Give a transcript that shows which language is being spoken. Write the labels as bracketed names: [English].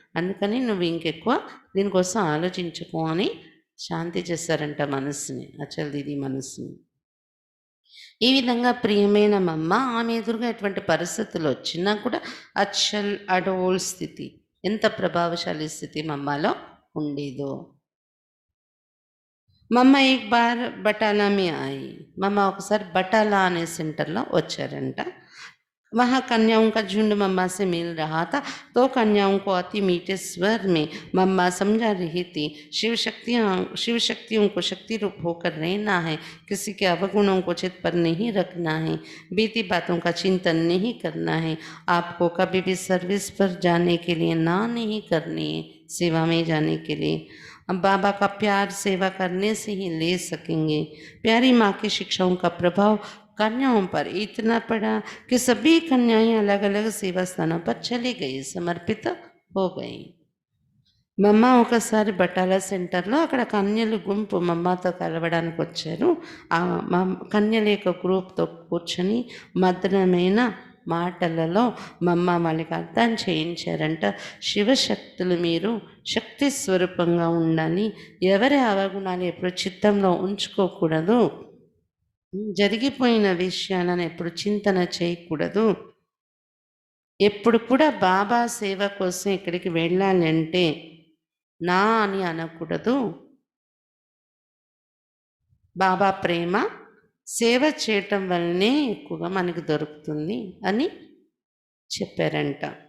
[Telugu] అందుకని నువ్వు ఇంకెక్కువ దీనికోసం ఆలోచించుకో అని శాంతి చేస్తారంట మనస్సుని, అచల్ దీది మనస్సుని. ఈ విధంగా ప్రియమైన మమ్మ ఆమె ఎదురుగా ఎటువంటి పరిస్థితులు వచ్చినా కూడా అచల్ అడోల్ స్థితి, ఎంత ప్రభావశాలి స్థితి మమ్మలో ఉండేదో. [Hindi] మమ్మ एक बार बटाला में आई. [Telugu] మమ్మ ఒకసారి బటాలా అనే సెంటర్లో వచ్చారంట. [Hindi] वहाँ कन्याओं का झुंड मम्मा से मिल रहा था, तो कन्याओं को अति मीठे स्वर में मम्मा समझा रही थी, शिव शक्तियों को शक्ति रूप होकर रहना है, किसी के अवगुणों को चित पर नहीं रखना है, बीती बातों का चिंतन नहीं करना है, आपको कभी भी सर्विस पर जाने के लिए ना नहीं करनी है, सेवा में जाने के लिए. अब बाबा का प्यार सेवा करने से ही ले सकेंगे. प्यारी माँ की शिक्षाओं का प्रभाव कन्याओं पर इतना पड़ा कि सभी कन्याएं अलग अलग सेवा स्थानों पर चली गई, समर्पित हो गई. [Telugu] మమ్మ ఒకసారి బటాలా సెంటర్లో అక్కడ కన్యలు గుంపు మమ్మతో కలవడానికి వచ్చారు. ఆ కన్యల యొక్క గ్రూప్తో కూర్చొని మధురమైన మాటలలో మమ్మ వాళ్ళకి అర్థం చేయించారంట. శివశక్తులు మీరు శక్తి స్వరూపంగా ఉండాలి, ఎవరి అవగుణాలు ఎప్పుడు చిత్తంలో ఉంచుకోకూడదు, జరిగిపోయిన విషయాలను ఎప్పుడు చింతన చేయకూడదు, ఎప్పుడు కూడా బాబా సేవ కోసం ఇక్కడికి వెళ్ళాలి అంటే నా అని అనకూడదు, బాబా ప్రేమ సేవ చేయటం వల్లనే ఎక్కువగా మనకు దొరుకుతుంది అని చెప్పారంట.